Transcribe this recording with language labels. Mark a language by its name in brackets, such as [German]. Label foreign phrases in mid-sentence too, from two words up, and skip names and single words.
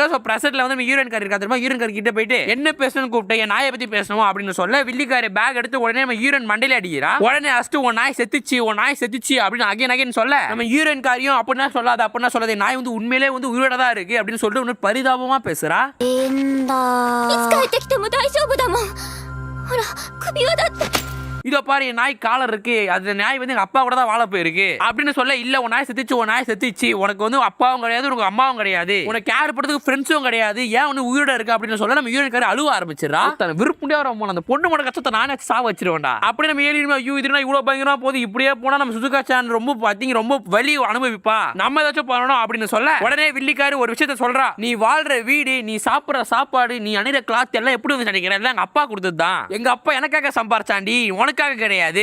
[Tamil] சோ பிரசன்ட்ல வந்து யூரன்காரி இருக்கா தெரியுமா, யூரன்காரி கிட்ட போயிட்டு என்ன பேசணும்னு கூப்பிட்டேன், என் நாயை பத்தி பேசணும் அப்படின்னு சொல்ல வில்லிக்காரி பேக் எடுத்து உடனே நம்ம யூரன் மண்டையில அடிக்கிறா. உடனே அஸ்ட் உன் நாய் செத்துச்சு அப்படின்னு அகைன் சொல்ல நம்ம யூரன்காரியும் அப்படின்னா சொல்லாத நாய் வந்து உண்மையிலே வந்து உயிரோட தான் இருக்கு அப்படின்னு சொல்லிட்டு இன்னும் பரிதாபமா பேசுறா. [Japanese] いつ帰ってきても大丈夫だもんほら首輪だって [Tamil] இதோ பாரு என் நாய் காலர் இருக்கு, அந்த நாய் வந்து எங்க அப்பா கூட தான் வாழ போயிருக்கு அப்படின்னு சொல்ல, இல்ல உன் நாய் செத்துச்சு, உனக்கு வந்து அப்பாவும் கிடையாது உனக்கு அம்மாவும் கிடையாது, உனக்கு கேர் பண்றதுக்கு ஃப்ரெண்ட்ஸும் கிடையாது, ஏன் வந்து உயிரோட இருக்கு அப்படின்னு சொல்ல நம்ம யூரன்காரி அழுவ ஆரம்பிச்சிடறா. விருப்படியா வர அந்த பொண்ணு மட கஷ்டத்தை நானே சாவ வச்சிருவேன்டா. அப்படி நம்ம ஏறி ஐயோ இதுனா இவ்வளவு பயங்கரமா போகுது, இப்படியே போனா நம்ம சுசுகா சான் ரொம்ப பாத்தீங்க ரொம்ப வலி அனுபவிப்பா, நம்ம ஏதாச்சும் பண்ணணும் அப்படின்னு சொல்ல உடனே வில்லிக்காரி ஒரு விஷயத்த சொல்றா, நீ வாழ்ற வீடு, நீ சாப்பிடுற சாப்பாடு, நீ அணிற கிளாத் எல்லாம் எப்படி வந்து நினைக்கிறேன், எல்லாம் எங்க அப்பா கொடுத்ததுதான், எங்க அப்பா எனக்காக சம்பாரிச்சாண்டி உனக்காக கிடையாது.